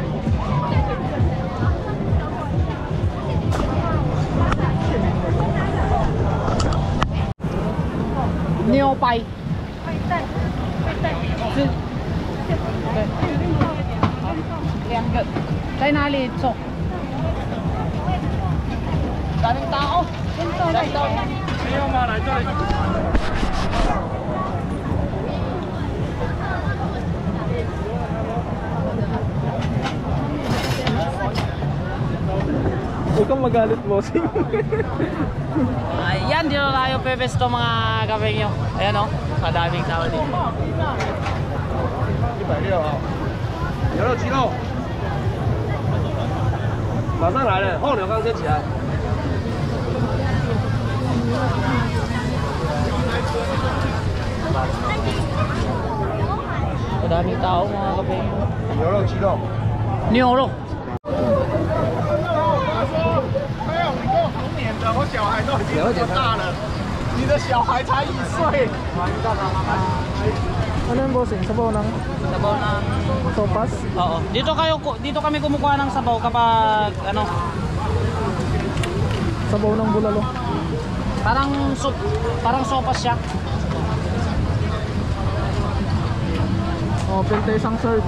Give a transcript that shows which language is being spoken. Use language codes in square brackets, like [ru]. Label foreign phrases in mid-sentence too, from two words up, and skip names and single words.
[zh] Neopay. 2 個在哪裡走？ [tl] daming tao. Huwag kang magalit bossing. Ayan, dito tayo pepesto mga kapengyo. Ayan o, madaming tao dito. [zh] 160 啊，牛肉鸡肉，马上来了，后牛刚先起来。 [tl] Madaming tao mga kapengyo. [zh] 牛肉鸡肉， Niolo. 没有，你跟我同年的，我小孩都已经这么大了，你的小孩才1岁。 [tl] Ano yung bossing? Sabaw ng Sabaw ng... sopas? Oo. Dito kami kumukuha ng sabaw kapag ano, Sabaw ng bulalo. parang soup, parang sopas siya. Open tayo isang serve.